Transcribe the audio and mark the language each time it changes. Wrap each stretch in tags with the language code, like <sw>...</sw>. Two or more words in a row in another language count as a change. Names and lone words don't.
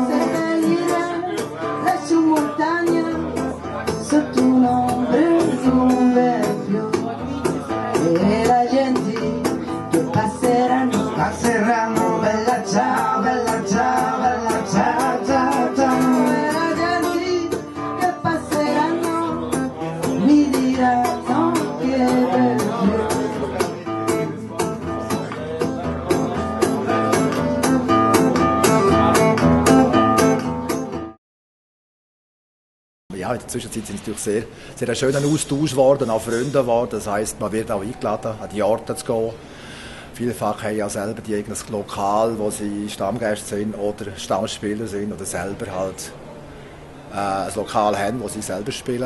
<it>Seppellire su montagna, sotto un'ombra di un bel fiore, e la gente che passeranno, bella ciao, bella ciao, bella ciao, ciao, ciao. E la gente che passeranno mi diranno che bel fiore.</it> <de>Ja, in der Zwischenzeit sind es natürlich sehr ein schöner Austausch geworden, auch Freunde geworden. Das heisst, man wird auch eingeladen, an die Orte zu gehen. Vielfach haben ja selber die eigenes Lokal, wo sie Stammgäste sind oder Stammspieler sind oder selber halt ein Lokal haben, wo sie selber spielen.</de>